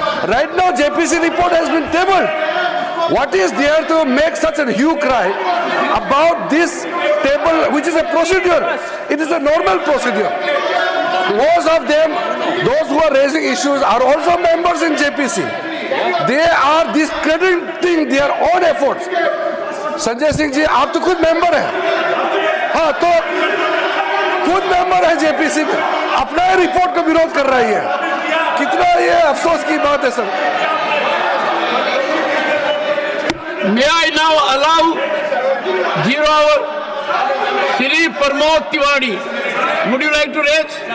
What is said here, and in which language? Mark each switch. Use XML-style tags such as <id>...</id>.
<en>Right now, JPC report has been tabled. What is there to make such a hue cry about this table, which is a procedure? It is a normal procedure. Most of them, those who are raising issues, are also members in JPC. They are discrediting their own efforts.</en> <hi>Sanjay Singh ji, आप तो खुद member हैं, हाँ तो खुद member है JPC में, अपना रिपोर्ट का विरोध कर रही है, कितना ये अफसोस की बात है sir.</hi> <en>May I now allow 0 hour Shri Pramod Tiwari? Would you like to raise?</en>